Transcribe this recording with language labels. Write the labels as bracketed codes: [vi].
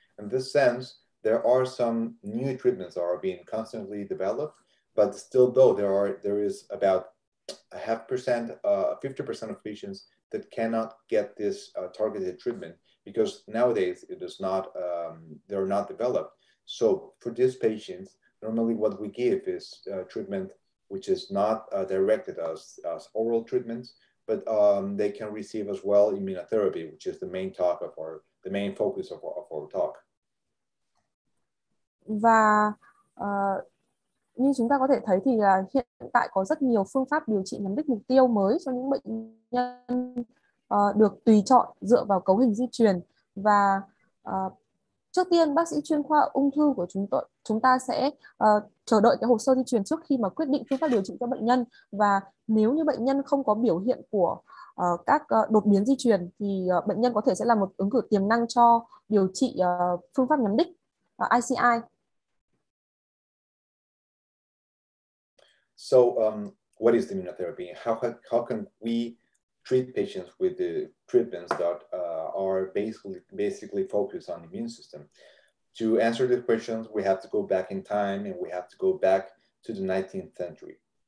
[en] In this sense, there are some new treatments that are being constantly developed, but still though there is about 50% of patients that cannot get this targeted treatment because nowadays it is not they're not developed. So for these patients, Normally what we give is treatment which is not directed as oral treatments, but they can receive as well immunotherapy, which is the main focus of our talk. [vi] Và như chúng ta có thể thấy thì là hiện tại có rất nhiều phương pháp điều trị nhắm đích mục tiêu mới cho những bệnh nhân được tùy chọn dựa vào cấu hình di truyền. Và trước tiên bác sĩ chuyên khoa ung thư của chúng ta sẽ chờ đợi cái hồ sơ di truyền trước khi mà quyết định phương pháp điều trị cho bệnh nhân. Và nếu như bệnh nhân không có biểu hiện của các đột biến di truyền thì bệnh nhân có thể sẽ là một ứng cử tiềm năng cho điều trị phương pháp nhắm đích ICI. [en] So what is immunotherapy? How can we treat patients with the treatments that are basically focused on the immune system? To answer the questions, we have to go back in time, and we have to go back to the 19th century.